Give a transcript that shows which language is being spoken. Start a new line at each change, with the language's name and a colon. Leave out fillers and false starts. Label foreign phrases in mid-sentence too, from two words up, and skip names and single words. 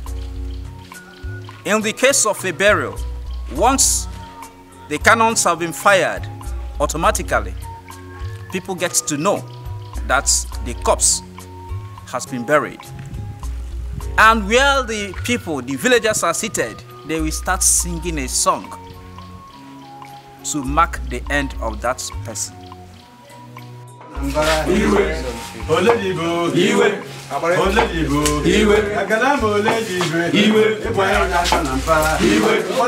English: In the case of a burial, once the cannons have been fired, automatically people get to know that the corpse has been buried. And where the people, the villagers are seated, they will start singing a song to mark the end of that person. Iwe, Oledibo, Iwe, Oledibo, Iwe, Agalamo Oledibo, Iwe, Iwe, Nasanampa, Iwe,